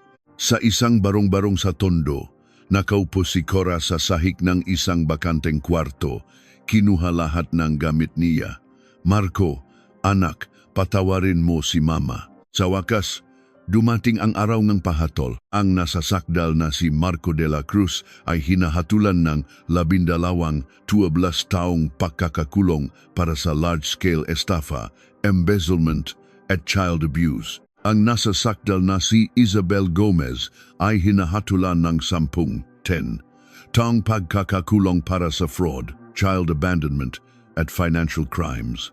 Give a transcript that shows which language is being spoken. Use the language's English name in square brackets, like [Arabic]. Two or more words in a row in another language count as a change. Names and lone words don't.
[Filipino] Sa isang barong-barong sa Tondo, nakaupo si Cora sa sahig ng isang bakanteng kwarto. Kinuha lahat ng gamit niya. Marco, anak, patawarin mo si mama. Sa wakas, dumating ang araw ng pahatol. Ang nasasakdal na si Marco de la Cruz ay hinahatulan ng 12 taong pagkakakulong para sa [English] large-scale estafa, embezzlement [Filipino] at [English] child abuse. [Filipino] Ang nasasakdal na si Isabel Gomez ay hinahatulan ng 10 taong pagkakakulong para sa [English] fraud, child abandonment [Filipino] at [English] financial crimes.